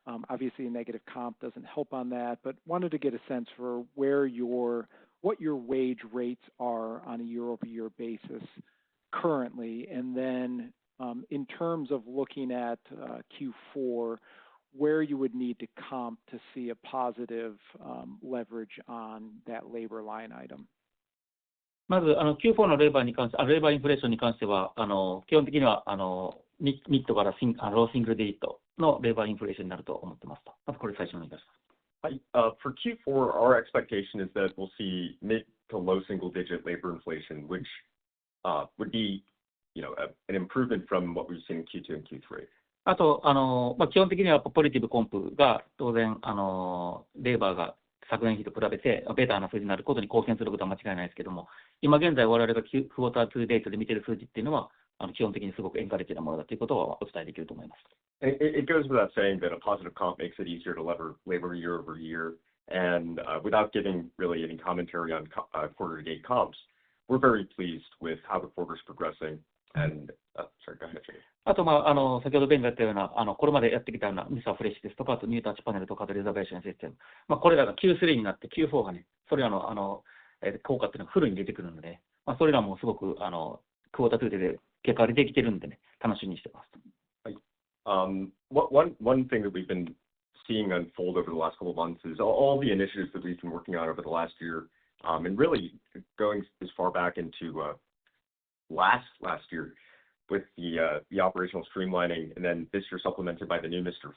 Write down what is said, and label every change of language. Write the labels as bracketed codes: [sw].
[en] Obviously, a negative comp doesn't help on that, but wanted to get a sense for what your wage rates are on a year-over-year basis currently, and then in terms of looking at Q4, where you would need to comp to see a positive leverage on that labor line item. [ja] まずQ4 のレーバーに関して、レーバーインフレーションに関しては、基本的にはミッドからローシングルディットのレーバーインフレーションになると思ってますと。まずこれ最初にお願いします。はい。 [en] For Q4, our expectation is that we'll see mid to low single-digit labor inflation, which would be, an improvement from what we've seen in Q2 and Q3. [ja] あと基本的にはポジティブコンプが当然レーバーが昨年比と比べてベターな数字になることに貢献することは間違いないですけども、今現在我々がクォーター2デートで見ている数字っていうのは基本的にすごくエンカレッジなものだということはお伝えできると思います。 [en] It goes without saying that a positive comp makes it easier to lever labor year over year, and without giving really any commentary on quarter-to-date comps, we're very pleased with how the quarter is progressing. And sorry, go ahead, Jay. [ja] あと先ほどベンが言ったようなこれまでやってきたようなミサフレッシュですとか、あとニュータッチパネルとか、あとレザベーションシステム、これらが Q3 になって Q4 がね、それらの効果っていうのがフルに出てくるので、それらもすごくクォーター2で結果が出てきてるんでね、楽しみにしてます。はい。 [en] One thing that we've been seeing unfold over the last couple of months is all the initiatives that we've been working on over the last year, and really going as far back into last year with the operational streamlining, and then this year supplemented by the new Mr.